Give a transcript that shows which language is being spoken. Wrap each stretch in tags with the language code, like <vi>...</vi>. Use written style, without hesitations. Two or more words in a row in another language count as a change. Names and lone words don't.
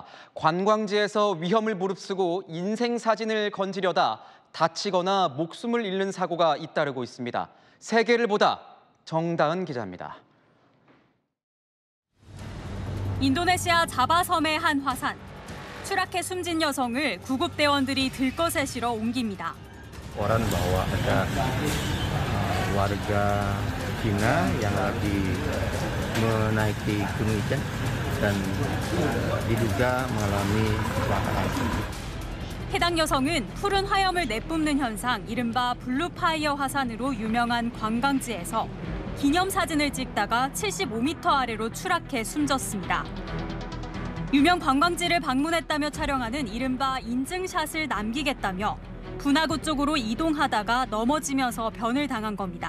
<ko>관광지에서 위험을 무릅쓰고 인생 사진을 건지려다 다치거나 목숨을 잃는 사고가 잇따르고 있습니다. 세계를 보다 정다은 기자입니다. 인도네시아 자바섬의 한 화산. 추락해 숨진 여성을 구급대원들이 들것에 실어 옮깁니다.</ko> <id>Orang bahwa ada warga Cina yang lagi menaiki gunung Ijen dan diduga mengalami kecelakaan.</id> <ko>해당 여성은 푸른 화염을 내뿜는 현상, 이른바 블루파이어 화산으로 유명한 관광지에서 기념사진을 찍다가 75m 아래로 추락해 숨졌습니다. 유명 관광지를 방문했다며 촬영하는 이른바 인증샷을 남기겠다며 분화구 쪽으로 이동하다가 넘어지면서 변을 당한 겁니다.</ko>